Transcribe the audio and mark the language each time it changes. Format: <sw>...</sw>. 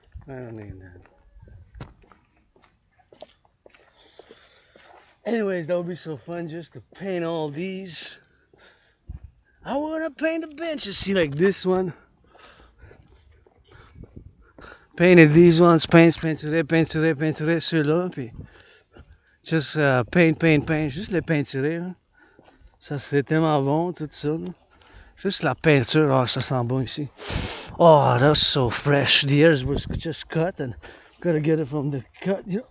<en>I don't need that. Anyways, that would be so fun just to paint all these. I want to paint the benches. See, like this one. Painted these ones,</en> <fr>peinturer ceux-là, puis</fr> <en>just paint,</en> <fr>juste les peinturer, là. Ça serait tellement bon, tout ça, là. Juste la peinture, oh, ça sent bon ici.</fr> <en>Oh, that's so fresh. The ears was just cut, and gotta get it from the cut.</en>